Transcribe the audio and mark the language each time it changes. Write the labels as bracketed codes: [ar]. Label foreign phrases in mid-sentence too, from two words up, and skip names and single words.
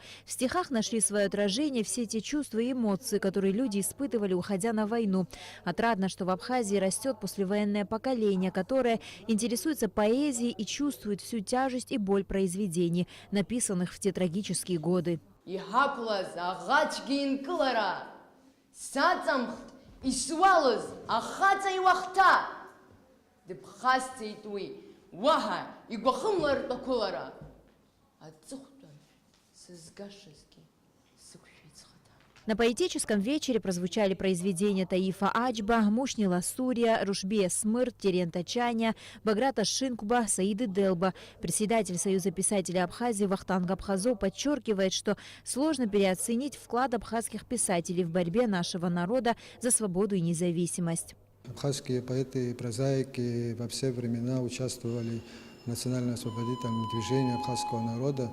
[ru] В стихах нашли свое отражение все те чувства и эмоции, которые люди испытывали, уходя на войну. Отрадно, что в Абхазии растет послевоенное поколение, которое интересуется поэзией и чувствует всю тяжесть и боль произведений, написанных в те трагические годы. [ab] Исуалыз ахаца иуахта дыпхасцеит уи уаҳа игәахымлартә ақәылара аҵыхәтәан сызгашазгьы сықәшәеит схаҭа. [ru] На поэтическом вечере прозвучали произведения Таифа Ачба, Мушнила Сурия, Рушбия Смыр, Терента Чаня, Баграта Шинкуба, Саиды Делба. Председатель Союза писателей Абхазии Вахтанг Абхазов подчеркивает, что сложно переоценить вклад абхазских писателей в борьбе нашего народа за свободу и независимость. Абхазские поэты и прозаики во все времена участвовали в национально-освободительном движении абхазского народа.